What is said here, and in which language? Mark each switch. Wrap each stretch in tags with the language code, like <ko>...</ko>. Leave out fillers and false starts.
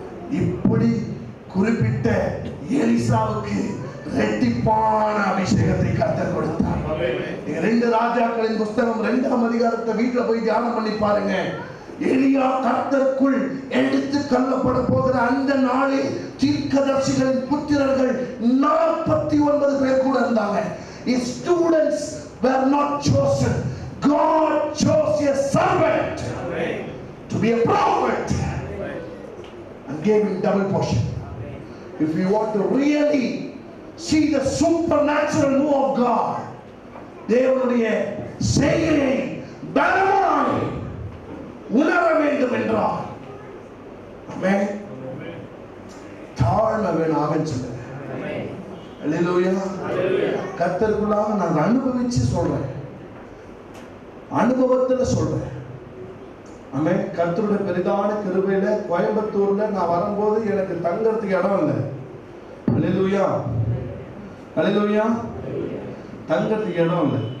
<ta>இப்படி குறிப்பிட்ட எலிசாவுக்கு இரட்டிப்பான அபிஷேகத்தை கர்த்தர் கொடுத்தார். நீங்க 2 ராஜாக்களின் புஸ்தகம் 2ஆம் அதிகாரத்தை வீட்டுல போய் தியானம் பண்ணி பாருங்க. எலியா கர்த்தருக்குள் எடுத்து கொள்ளப்பட போகிற அந்த நாளில் தீர்க்கதரிசிகளின் புத்திரர்கள் 49 பேர் கூட இருந்தாங்க.</ta> <en>His students were not chosen. God chose a servant to be a prophet and gave him double portion. If you want to really see the supernatural move of God,</en> <ta>தேவனுடைய செயலை பலமாய் உணர வேண்டும் என்றால் ஆமென், தாழ்மை வேணும். ஆமென் சொல்லுங்க. அல்லேலூயா. கர்த்தருக்குள்ளாக நான் அனுபவிச்சு சொல்றேன், அனுபவத்துல சொல்றேன். ஆமென். கர்த்தருடைய பெரிதான கிருபையில கோயம்புத்தூர்ல நான் வரும்போது எனக்கு தங்கறதுக்கு இடம் இல்லை. அல்லேலூயா. அல்லேலூயா. தங்கறதுக்கு இடம் இல்லை.</ta>